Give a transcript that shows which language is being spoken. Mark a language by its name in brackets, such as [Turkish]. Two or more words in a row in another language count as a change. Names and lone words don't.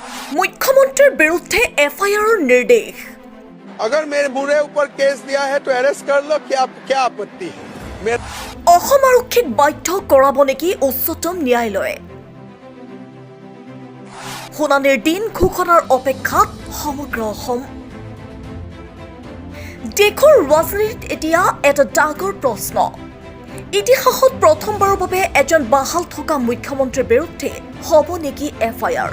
[Assamese] মুখ্যমন্ত্ৰীৰ বিৰুদ্ধে FIR निर्देश। [Hindi] अगर मेरे बुरे ऊपर केस दिया है तो अरेस्ट कर लो, क्या आपत्ति है? [Assamese] অসম আৰক্ষীক বাধ্য কৰাব নেকি উচ্চতম ন্যায়ালয়ে? শুনানিৰ দিন ঘোষণাৰ অপেক্ষাত সমগ্ৰ অসম। দেশৰ ৰাজনীতিত এতিয়া এটা ডাঙৰ প্ৰশ্ন। ইতিহাসত প্ৰথমবাৰৰ বাবে এজন বাহাল থকা মুখ্যমন্ত্ৰীৰ বিৰুদ্ধে হ'ব নেকি FIR?